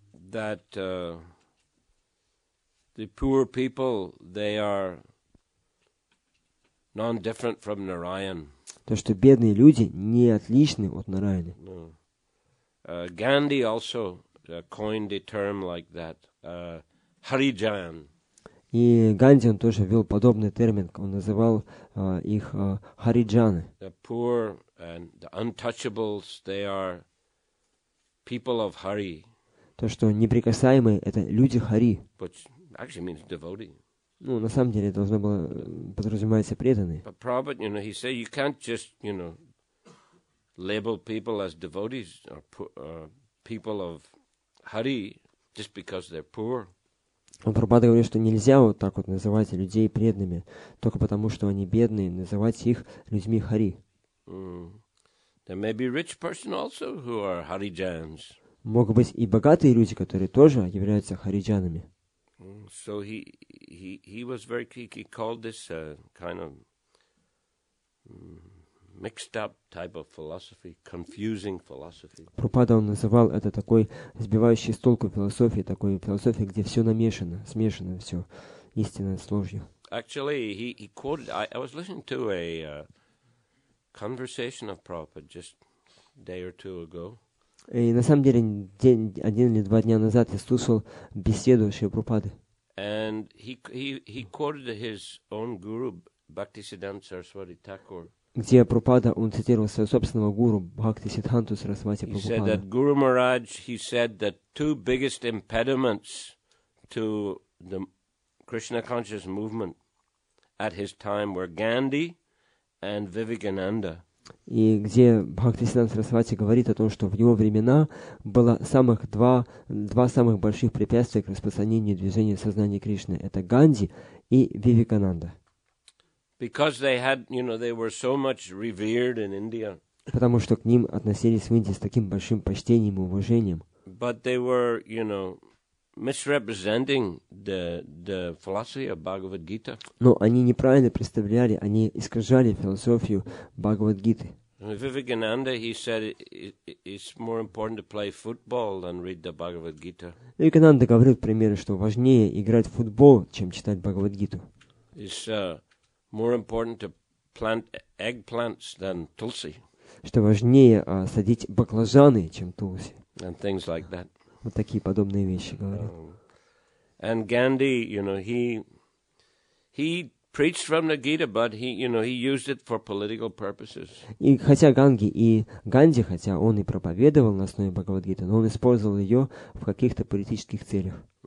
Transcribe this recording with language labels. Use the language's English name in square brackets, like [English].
[English] That the poor people, they are non-different from Narayan. [Russian] То, что бедные люди не отличны от Нарайаны. [English] No. Gandhi also coined a term like that, Harijan. [Russian] И Ганди, он тоже ввел подобный термин, он называл их хариджаны. [English] The poor and the untouchables, they are people of Hari. [Russian] То, что неприкасаемые, это люди Хари. [English] Which actually means devotee. [Russian] Ну, на самом деле, должно было подразумеваться преданные. [English] But Prabhupada, he said you can't just, label people as devotees or people of Hari just because they're poor. [Russian] Прабхупада говорит, что нельзя вот так вот называть людей преданными, только потому, что они бедные, называть их людьми Хари. [English] There may be rich person also who are Harijans. [Russian] Могут быть и богатые люди, которые тоже являются хариджанами. [English] So he was very key. He called this kind of mixed up type of philosophy, confusing philosophy. [Russian] Прабхупада, он называл это такой сбивающей с толку философией, такой философией, где все намешано, смешано все, истинное с ложью. [English] Actually, he quoted, I was listening to a conversation of Prabhupada just a day or two ago. [Russian] И на самом деле, один или два дня назад я слушал беседу Шри Прабхупады. [English] And he quoted his own guru, Bhaktisiddhanta Saraswati Thakur. [Russian] Где Прабхупада, он цитировал своего собственного гуру Бхактисиддханту Сарасвати [English] He said [Russian] Прабхупаду. [English] that Guru Maharaj, he said that two biggest impediments to the Krishna conscious movement at his time were Gandhi and Vivekananda. [Russian] И где Бхактисиддханта Сарасвати говорит о том, что в его времена было два самых больших препятствия к распространению движения сознания Кришны. Это Ганди и Вивекананда. [English] Because they had, they were so much revered in India. [Russian] Потому что к ним относились в Индии с таким большим почтением и уважением. [English] But they were, misrepresenting the philosophy of Bhagavad Gita. [Russian] Но они неправильно представляли, они искажали философию Бхагавад-гиты. [English] Vivekananda, he said it's more important to play football than read the Bhagavad Gita. [Russian] Вивекананда говорил, к примеру, что важнее играть в футбол, чем читать Бхагавад-гиту. [English] It's more important to plant eggplants than tulsi. [Russian] Что важнее садить баклажаны, чем тулси. [English] And things like that. [Russian] Вот такие подобные вещи говорит. [English] And Gandhi, he preached from the Gita, but he used it for political purposes. [Russian] И хотя Ганди, хотя он и проповедовал на основе Бхагавад-гиты, но он использовал ее в каких-то политических целях.